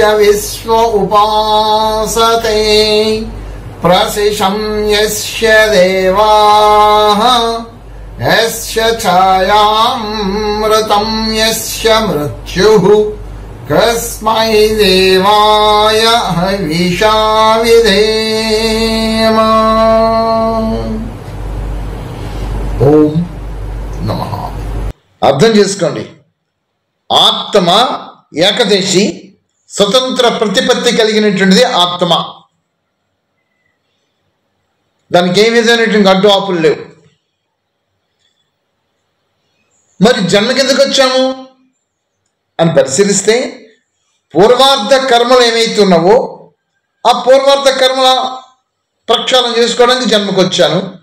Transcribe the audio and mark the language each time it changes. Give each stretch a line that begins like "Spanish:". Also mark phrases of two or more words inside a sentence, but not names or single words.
Sanskrit: विश्व उपासते प्रसिशं यस्य देवाः यस्य छायामृतं यस्य मृत्युः कस्मै देवाय हविषा विधेम। ओम नमः।
Telugu: అర్థం చేసుకోండి, ఆత్మ ఏకదేశి స్వతంత్ర ప్రతిపత్తి కలిగినటువంటిది ఆత్మ. దానికి ఏ విధమైనటువంటి అడ్డు ఆపులు లేవు. మరి జన్మకి ఎందుకు వచ్చాము అని పరిశీలిస్తే పూర్వార్ధ కర్మలు ఏమైతే ఉన్నావో ఆ పూర్వార్ధ కర్మల ప్రక్షాళన చేసుకోవడానికి జన్మకు వచ్చాను.